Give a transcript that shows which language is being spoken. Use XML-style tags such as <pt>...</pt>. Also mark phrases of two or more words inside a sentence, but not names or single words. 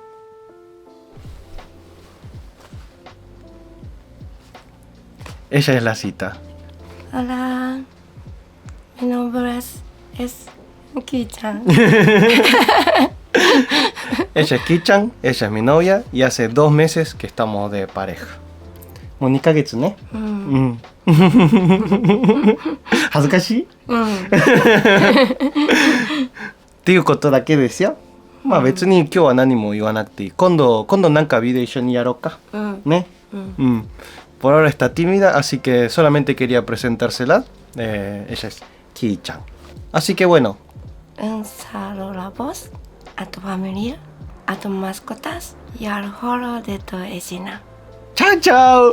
<es>Ella es la cita. Hola, mi nombre es Ki-chan. Ella es Ki-chan, ella es mi novia y hace 2 meses que estamos de pareja.</es> <ja>もう2ヶ月ね。恥ずかしい？っていうことだけですよ。まあ別に今日は何も言わなくていい。今度なんかビデオ一緒にやろうか。</ja> <es>ね。Por ahora está tímida, así que solamente quería presentársela. Ella es Ki-chan. Así que bueno. Un saludo a vos, a tu familia, a tus mascotas y al foro de tu vecina. ¡Chao, chao!</es>